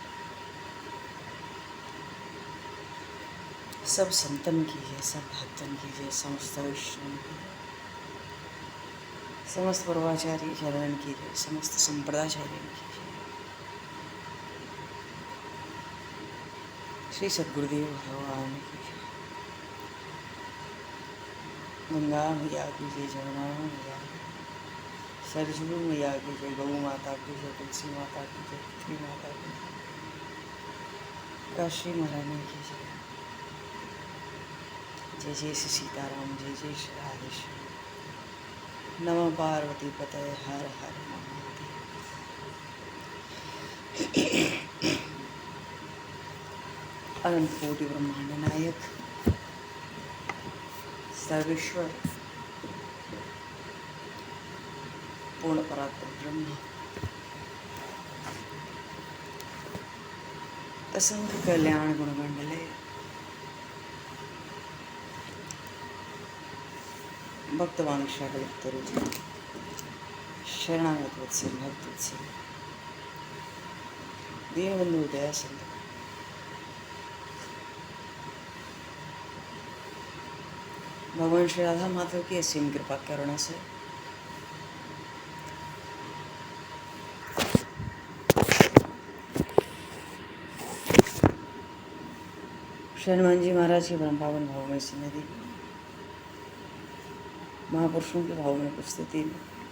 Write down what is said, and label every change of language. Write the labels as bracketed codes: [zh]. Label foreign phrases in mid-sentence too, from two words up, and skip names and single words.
[hi] सब संतन की जय, सब भक्तन की जय, समस्त वैष्णव की जय, समस्त पूर्वाचार्य चरण की जय, समस्त संप्रदाचार्य की जय। श्री सद्गुरुदेव भगवान की जय। गंगा मैया की जय, जमुना मैया की जय, सरजू मैया की जय, गौ माता की जय, तुलसी माता की जय, पृथ्वी माता की जय, काशी महारानी की जय। जय जय श्री सीताराम, जय जय श्री राधेश्याम। नमः पार्वती पतये, हर हर महादेव। अनंत कोटि ब्रह्मांड नायक सर्वेश्वर पूर्ण परात्पर ब्रह्म असंख्य कल्याण गुणमंडले भक्तवांशाकलिप्तरुचि शरणागत वत्सल भक्त वत्सल दीनबंधु दया सिंधु भगवान श्री राधा माधव की असीम कृपा करुणा से श्री हनुमान जी महाराज की परम पावन भावमय सन्निधि महापुरुषों के भावमय उपस्थिति में